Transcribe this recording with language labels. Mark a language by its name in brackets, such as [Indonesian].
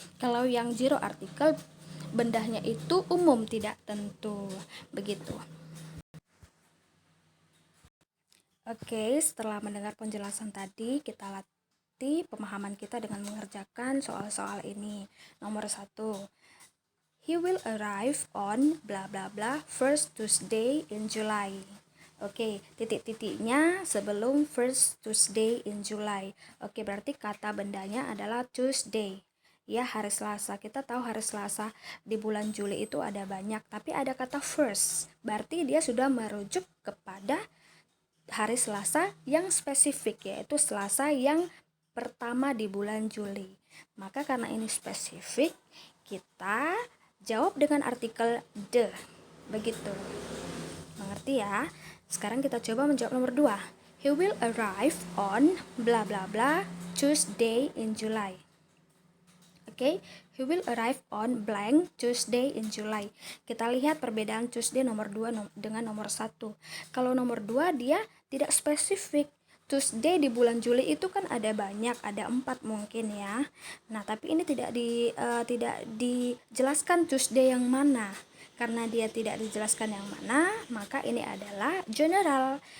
[Indonesian] Kalau yang zero artikel, bendahnya itu umum, tidak tentu. Begitu. Oke, setelah mendengar penjelasan tadi, kita latih pemahaman kita dengan mengerjakan soal-soal ini. Nomor 1, [English] he will arrive on bla bla bla first Tuesday in July. [Indonesian] Oke, titik-titiknya sebelum [English] first Tuesday in July. [Indonesian] Oke, berarti kata bendanya adalah Tuesday. Ya, hari Selasa. Kita tahu hari Selasa di bulan Juli itu ada banyak, tapi ada kata first. Berarti dia sudah merujuk kepada hari Selasa yang spesifik, yaitu Selasa yang pertama di bulan Juli. Maka karena ini spesifik, kita jawab dengan artikel the. Begitu. Mengerti? mengerti ya. Sekarang kita coba menjawab nomor 2. [English] He will arrive on bla bla bla Tuesday in July. Oke, he will arrive on blank Tuesday in July. [Indonesian] Kita lihat perbedaan Tuesday nomor 2 dengan nomor 1. Kalau nomor 2 dia tidak spesifik. Tuesday di bulan Juli itu kan ada banyak, ada 4 mungkin ya. Nah, tapi ini tidak dijelaskan Tuesday yang mana. Karena dia tidak dijelaskan yang mana, maka ini adalah general.